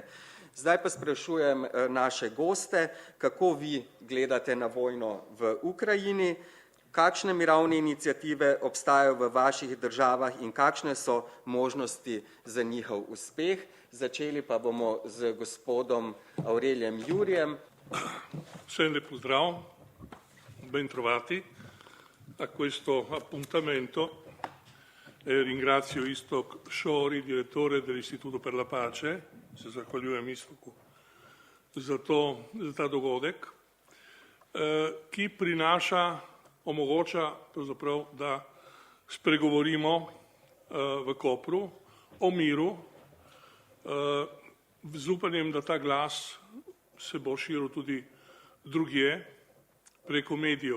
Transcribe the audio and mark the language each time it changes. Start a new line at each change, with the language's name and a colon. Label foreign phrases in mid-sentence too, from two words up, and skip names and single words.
Slovenian: Zdaj pa sprašujem naše goste, kako vi gledate na vojno v Ukrajini. Kakšne mirovne iniciative obstajajo v vaših državah in kakšne so možnosti za njihov uspeh? Začeli pa bomo z gospodom Aurelijem Jurijem. Vsem lep pozdrav,
Italian: ben trovati a questo appuntamento. Ringrazio Iztok Šori, direttore dell'Istituto per la Pace,
Slovenian: se zahvaljujem Istoku za ta dogodek, ki omogoča pravzaprav, da spregovorimo v Kopru o miru, z upanjem, da ta glas se bo širil tudi drugje preko medijev.